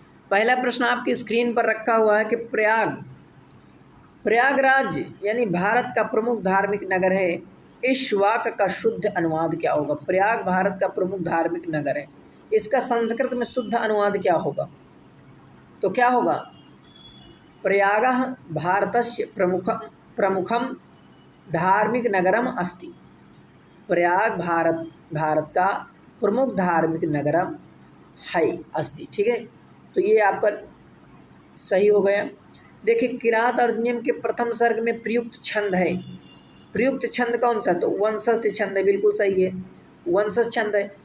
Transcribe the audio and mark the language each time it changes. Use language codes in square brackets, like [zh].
[hi] पहला प्रश्न आपकी स्क्रीन पर रखा हुआ है कि प्रयागराज यानी भारत का प्रमुख धार्मिक नगर है। इस वाक्य का शुद्ध अनुवाद क्या होगा? प्रयाग भारत का प्रमुख धार्मिक नगर है, इसका संस्कृत में शुद्ध अनुवाद क्या होगा? तो क्या होगा? [sa] प्रयागः भारतस्य प्रमुखम धार्मिक नगरम अस्ति। [hi] प्रयाग भारत का प्रमुख धार्मिक नगरम है अस्ति, ठीक है। तो ये आपका सही हो गया। देखिए किरात और नियम के प्रथम सर्ग में प्रयुक्त छंद है। प्रयुक्त छंद कौन सा? तो वंशस्थ छंद है, बिल्कुल सही है, वंशस्थ छंद है।